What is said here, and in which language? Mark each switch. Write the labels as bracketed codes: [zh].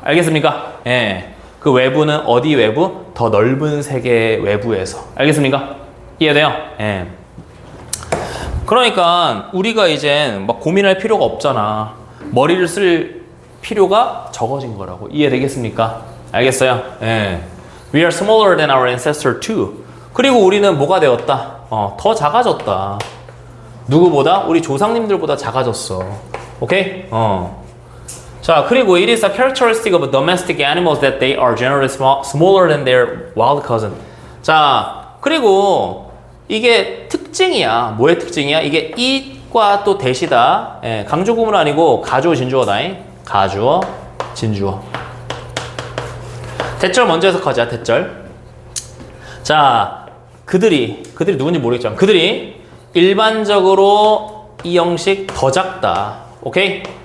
[ko] 알겠습니까? 예. 그 외부는 어디 외부? 더 넓은 세계 외부에서. 알겠습니까? 이해돼요? 예. 그러니까 우리가 이제 막 고민할 필요가 없잖아. 머리를 쓸 필요가 적어진 거라고. 이해되겠습니까? 알겠어요? 예. [en] We are smaller than our ancestor too. [ko] 그리고 우리는 뭐가 되었다? 더 작아졌다. 누구보다? 우리 조상님들보다 작아졌어. 오케이? 자, 그리고 [en] it is a characteristic of domestic animals that they are generally smaller than their wild cousin. [ko] 자, 그리고 이게 특징이야. 뭐의 특징이야? 이게 it과 또 대시다. 예, 강조구문 아니고 가주어, 진주어다잉. 가주어, 진주어. 대절 먼저 해석하자. 대절. 자, 그들이 누군지 모르겠지만 그들이 일반적으로 이 형식 더 작다. 오케이?